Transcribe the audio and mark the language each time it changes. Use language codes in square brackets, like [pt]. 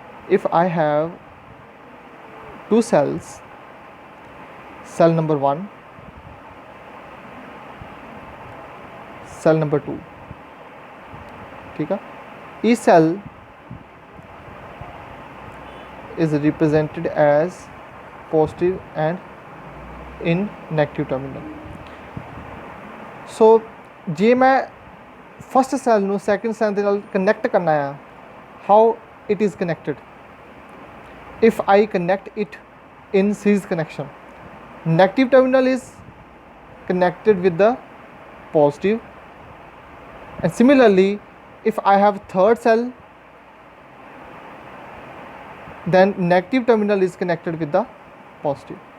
[en] If I have two cells, cell number 1, cell number 2, [hi] ठीक है? [en] Each cell is represented as positive and in negative terminal. So [pa] ਜੇ ਮੈਂ first cell ਨੂੰ second cell ਦੇ ਨਾਲ connect ਕਰਨਾ ਆ, [en] How it is connected? if I connect it in series connection, negative terminal is connected with the positive, and similarly if I have third cell, then negative terminal is connected with the positive.